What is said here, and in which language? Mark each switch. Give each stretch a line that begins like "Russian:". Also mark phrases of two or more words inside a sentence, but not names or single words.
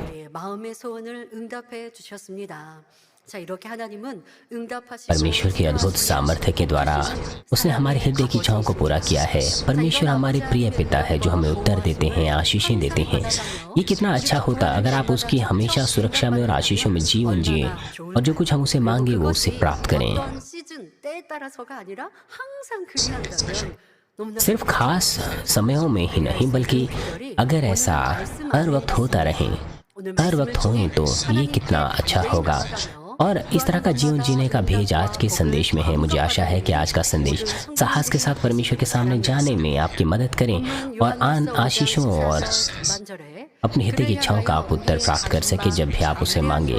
Hindi: परमेश्वर की अद्भुत सामर्थ्य के द्वारा उसने हमारे हृदय की इच्छाओं को पूरा किया है। परमेश्वर हमारे प्रिय पिता है जो हमें उत्तर देते हैं, आशीषें देते हैं। ये कितना अच्छा होता अगर आप उसकी हमेशा सुरक्षा में और आशीषों में जीवन जिए और जो कुछ हम उसे मांगे वो उसे प्राप्त करें।
Korean: 따라서가 아니라 항상 그리한다면 너무나
Hindi: सिर्फ खास समयों में ही नहीं बल्कि अगर ऐसा हर वक्त होता रहे, हर वक्त होए तो ये कितना अच्छा होगा। और इस तरह का जीवन जीने का भेज आज के संदेश में है। मुझे आशा है कि आज का संदेश साहस के साथ परमेश्वर के सामने जाने में आपकी मदद करें और आन आशीषों और अपनी हृदय की इच्छाओं का आप उत्तर प्राप्त कर सके जब भी आप उसे मांगे।